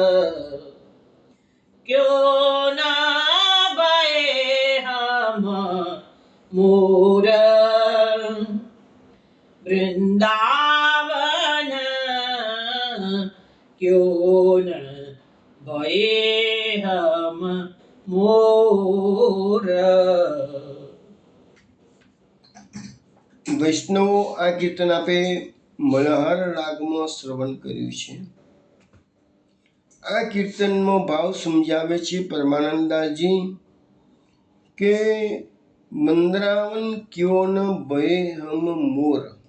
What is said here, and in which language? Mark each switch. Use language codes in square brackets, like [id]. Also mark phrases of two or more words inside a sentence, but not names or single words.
[bra] क्यों न भये हम मोर, वृंदावन, क्यों न भये हम मोर. [gu] વૈષ્ણવો આ કીર્તન આપે મલ્હાર રાગમાં શ્રવણ કર્યું છે. આ કીર્તનમાં ભાવ સમજાવે છે પરમાનંદાજી કે મંદરાવન [bra] क्यों न भय हम मोर.